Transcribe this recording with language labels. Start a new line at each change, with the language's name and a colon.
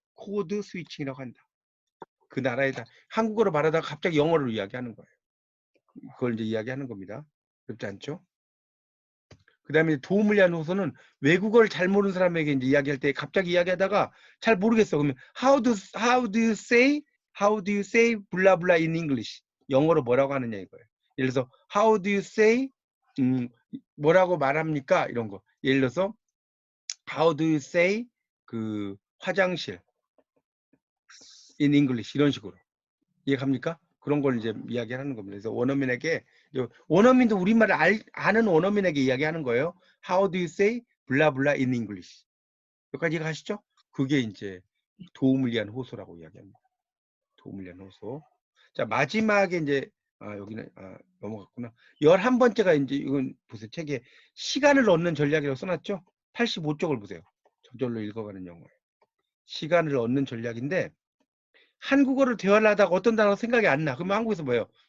Korean: 코드 스위칭이라고 한다. 그 나라의 한국어로 말하다가 갑자기 영어로 이야기하는 거예요. 그걸 이제 이야기하는 겁니다. 그렇지 않죠? 그 다음에 도움을 위한 호소는 외국어를 잘 모르는 사람에게 이제 이야기할 때 갑자기 이야기하다가 잘 모르겠어. 그러면
English: how do you say 블라블라 in English?
Korean: 영어로 뭐라고 하느냐 이거예요. 예를 들어서
English: how do you say
Korean: 뭐라고 말합니까? 이런 거. 예를 들어서
English: how do you say
Korean: 그 화장실
English: in English
Korean: 이런 식으로. 이해갑니까? 그런 걸 이제 이야기하는 겁니다. 그래서 원어민에게 원어민도 우리말을 아는 원어민에게 이야기하는 거예요.
English: How do you say 블라블라 in English?
Korean: 여기까지 가시죠? 그게 이제 도움을 위한 호소라고 이야기합니다. 도움을 위한 호소. 자, 마지막에 이제 여기는 넘어갔구나. 11번째가 이제 이건 보세요. 책에 시간을 얻는 전략이라고 써놨죠? 85쪽을 보세요. 저절로 읽어가는 영어예요. 시간을 얻는 전략인데 한국어를 대화를 하다가 어떤 단어가 생각이 안 나. 그러면 한국에서 뭐예요?